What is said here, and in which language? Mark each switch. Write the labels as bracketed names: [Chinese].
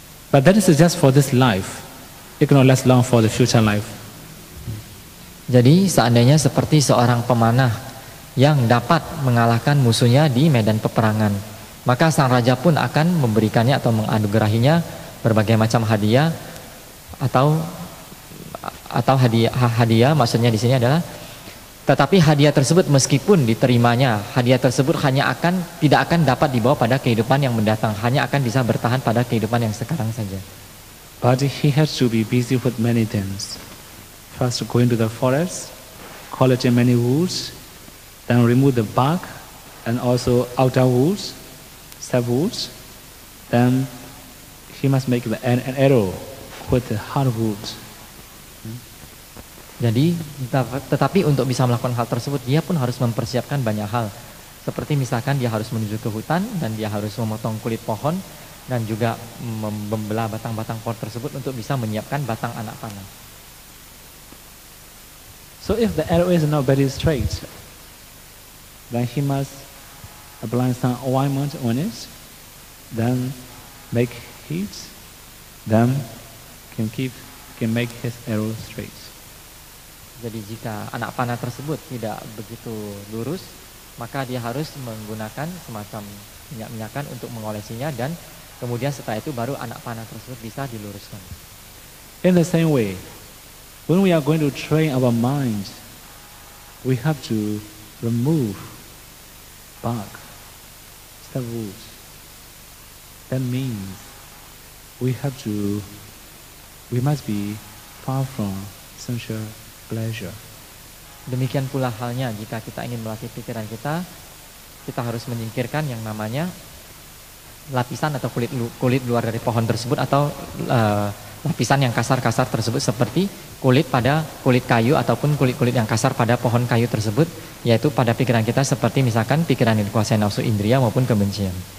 [English] But that is just for this life. It cannot last long for the future life. [Indonesian] Jadi seandainya seperti seorang pemanah yang dapat mengalahkan musuhnya di medan peperangan, maka sang raja pun akan memberikannya atau menganugerahinya berbagai macam hadiah atau hadiah maksudnya di sini adalah, tetapi hadiah tersebut meskipun diterimanya, hadiah tersebut tidak akan dapat dibawa pada kehidupan yang mendatang, hanya akan bisa bertahan pada kehidupan yang sekarang saja. [English] But he has to be busy with many things. First, go into the forest, collect many woods, then remove the bark and also outer woods, sap woods. Then he must make an arrow with the hard woods. [Indonesian] Jadi, tetapi untuk bisa melakukan hal tersebut, dia pun harus mempersiapkan banyak hal. Seperti misalkan dia harus menuju ke hutan dan dia harus memotong kulit pohon dan juga membelah batang-batang pohon tersebut untuk bisa menyiapkan batang anak panah. [English] So if the arrow is not very straight, then he must apply some ointment on it, then make heat, then can make his arrow straight. [Indonesian] Jadi jika anak panah tersebut tidak begitu lurus, maka dia harus menggunakan semacam minyak-minyakan untuk mengolesinya, dan kemudian setelah itu baru anak panah tersebut bisa diluruskan. [English] In the same way, when we are going to train our mind, we have to remove bark, sap wood. That means we must be far from sensual pleasure. [Indonesian] Demikian pula halnya jika kita ingin melatih pikiran kita, kita harus menyingkirkan yang namanya lapisan atau kulit luar dari pohon tersebut atau lapisan yang kasar-kasar tersebut seperti kulit pada kulit kayu ataupun kulit-kulit yang kasar pada pohon kayu tersebut, yaitu pada pikiran kita seperti misalkan pikiran yang dikuasai nafsu indria maupun kebencian.